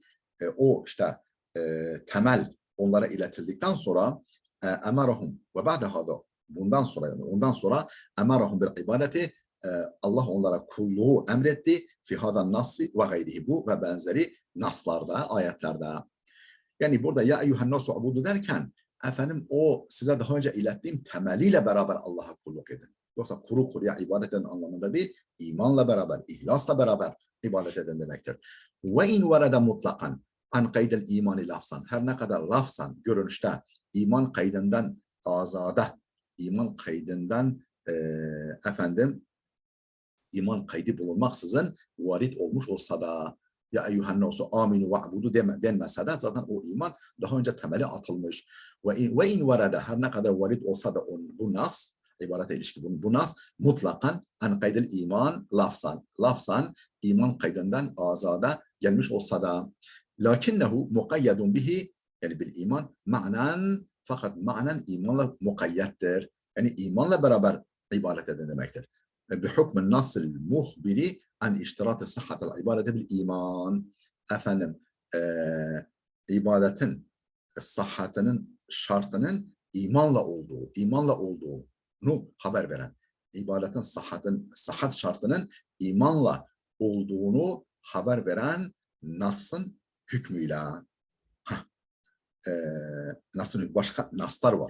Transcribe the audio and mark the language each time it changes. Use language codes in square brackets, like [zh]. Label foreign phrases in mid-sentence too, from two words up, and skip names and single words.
[tr] O işte temel onlara iletildikten sonra [ar] أمرهم وبعد هذا, [tr] bundan sonra, yani ondan sonra [ar] أمرهم بالعبادة, [tr] Allah onlara kulluğu emretti [ar] في هذا النص وغيره, [tr] bu ve benzeri naslarda, ayetlerde. Yani burada [ar] يا أيها الناس اعبدوا [tr] derken efendim o size daha önce ilettiğim temeliyle beraber Allah'a kulluk edin. Yoksa kuru kuruya ibadet edin anlamında değil, imanla beraber, ihlasla beraber ibadet edin demektir. [ar] وإن ورد مطلقا عن قيد الإيمان لفظا. [tr] Her ne kadar lafzan, görünüşte iman kaydından azade, iman kaydından efendim iman kaydı bulunmaksızın varit olmuş olsa da [ar] يا أيها الناس آمنوا واعبدوا [tr] denmese de zaten o iman daha önce temeli atılmış. [ar] وإن ورد [tr] her ne kadar varit olsa da bu nas ibarete ilişki bu nas [ar] مطلقا عن قيد الإيمان لفظا [tr] iman kaydından azade gelmiş olsa da [ar] لكنه مقيد به [tr] yani [ar] بالإيمان معنى [tr] fakat ma'nan imanla mukayyettir. Yani imanla beraber ibadet edin demektir. [ar] بحكم النص المخبر عن اشتراط صحة العبادة بالإيمان [tr] efendim ibadetin sıhhatinin şartının imanla olduğunu haber veren ibadetin sıhhat şartının imanla olduğunu haber veren Nas'ın hükmüyle Nas'ın başka Nas'lar var.